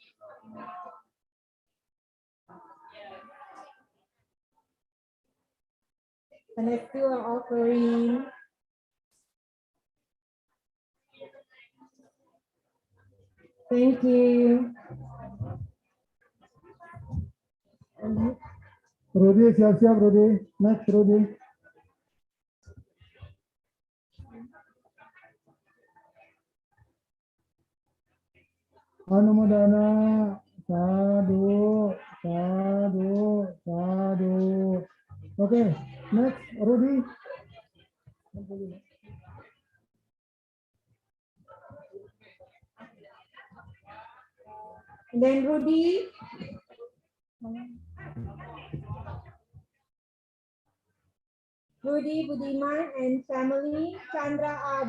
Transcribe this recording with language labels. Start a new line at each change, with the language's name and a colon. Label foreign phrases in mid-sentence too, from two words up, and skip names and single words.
English: And let's do an offering. Thank you.
Indonesian: Rudy, siap-siap Rudy. Next Rudy.
Pali: Anumodana, sadhu, sadhu, sadhu.
English: Okay, next Rudy. And then Rudy. Rudy Budiman and family, Chandra A.